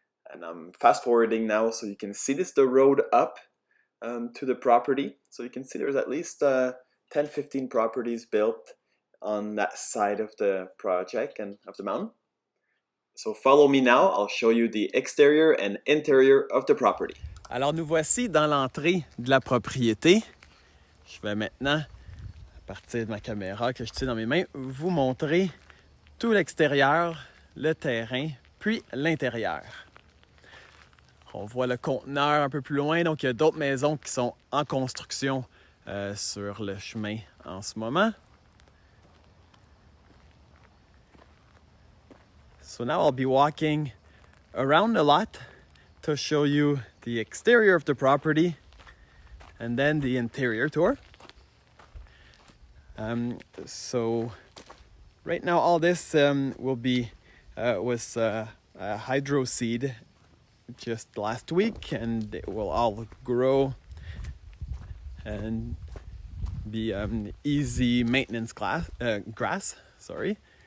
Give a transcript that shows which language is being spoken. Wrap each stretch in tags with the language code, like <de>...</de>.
<en>And I'm fast forwarding now so you can see this the road up to the property. So you can see there's at least 10-15 properties built on that side of the project and of the mountain. So follow me now, I'll show you the exterior and interior of the property.</en> <fr>Alors nous voici dans l'entrée de la propriété. Je vais maintenant, à partir de ma caméra que je tiens dans mes mains, vous montrer tout l'extérieur, le terrain, puis l'intérieur. On voit le conteneur un peu plus loin, donc il y a d'autres maisons qui sont en construction sur le chemin en ce moment.</fr> <en>So now I'll be walking around a lot to show you the exterior of the property and then the interior tour. So right now all this will be was hydro seed just last week, and it will all grow and be easy maintenance grass. Sorry.</en>